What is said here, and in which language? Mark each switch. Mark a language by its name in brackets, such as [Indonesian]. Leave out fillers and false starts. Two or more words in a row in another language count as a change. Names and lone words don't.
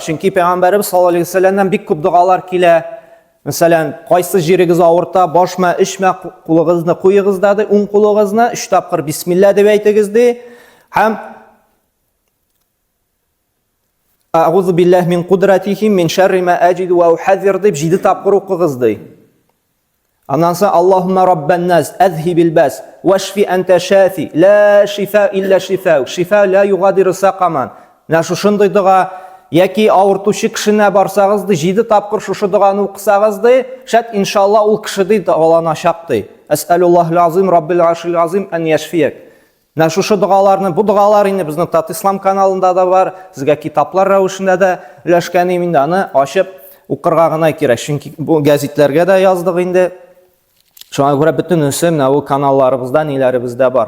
[Tatar] Чөнки Пәйгамбәрбез [Arabic] صلى الله عليه وسلم [Tatar] бик күп дугалар килә. Мәсәлән, кайсы җирегез авырта, башма, эчмә, кулыгызны куегыз ди, уң кулыгызны 3 тапкыр бисмилла дип әйтегез ди. Һәм [Arabic] أعوذ بالله من قدرته من شر ما أجد وأحاذر [Tatar] дип 7 тапкыр укыгыз ди. Аннан соң [Arabic] اللهم رب الناس أذهب البأس واشف أنت الشافي لا شفاء إلا شفاؤك شفاء لا يغادر سقما. [Tatar] Менә шушындый дуга яки авыртучы кешенә барсагыз ди 7 тапкыр шушы дуганы укысагыз ди, шәт иншалла ул кеше ди даваланачак ди. [Arabic] أسأل الله العظيم رب العرش العظيم أن يشفيك. [Tatar] Менә шушы дугаларны, бу дугалар инде безнең Тат Ислам каналында да бар, сезгә китаплар рәвешендә дә өләшкән инде, аны ачып укырга гына кирәк. Чөнки бу гәзитләргә дә яздык инде. Шуңа күрә бөтенесе менә ул каналларыбызда, ниләребездә бар.